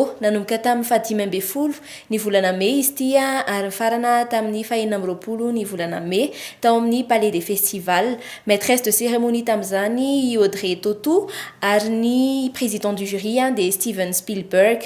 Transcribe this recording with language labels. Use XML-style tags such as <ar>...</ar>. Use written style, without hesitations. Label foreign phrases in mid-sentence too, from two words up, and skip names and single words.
<mg>Nanomboka tamin'ny 15 ny volana May izy ity ary farana tamin'ny 24 ny volana May tao amin'ny Palais des Festivals.</mg> <fr>Maîtresse de cérémonie</fr> <mg>tamin'izany Audrey Tautou ary ny</mg> <fr>président du jury</fr> <mg>dia Steven Spielberg.</mg>